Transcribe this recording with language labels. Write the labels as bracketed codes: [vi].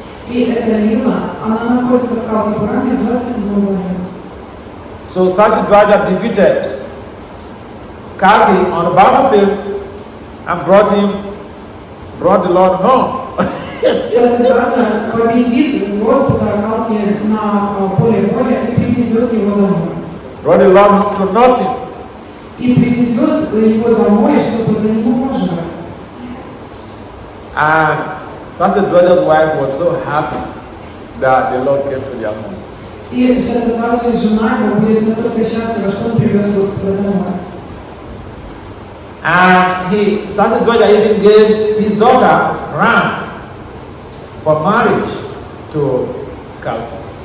[ru] И эта лила, она находится в Калки Пуране, 27 главе. [en] So Sasidwaja defeated Kalki on the battlefield and brought the Lord home. [ru] Сатаджа победит Господа Калки на поле боя и привезет его домой. [en] Brought the Lord to nurse him. [ru] И привезет его домой, чтобы за него пожрать. [en] And Satadwaja's wife was so happy that the Lord came to their home. [ru] И Сатаджа, жена его, будет настолько счастлива, что он привез Господа домой. [en] And Satadwaja even gave his daughter Ram for marriage to Kalki.